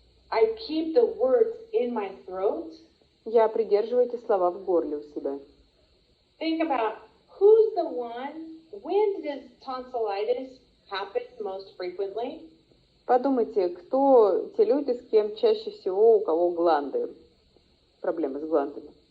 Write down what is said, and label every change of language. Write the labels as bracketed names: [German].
[English] I keep the words in my throat. [Russian] Я придерживаю эти слова в горле у себя. [English] Think about who's the one, when does tonsillitis happen most frequently? [Russian] Подумайте, кто те люди, с кем чаще всего у кого гланды, проблемы с гландами.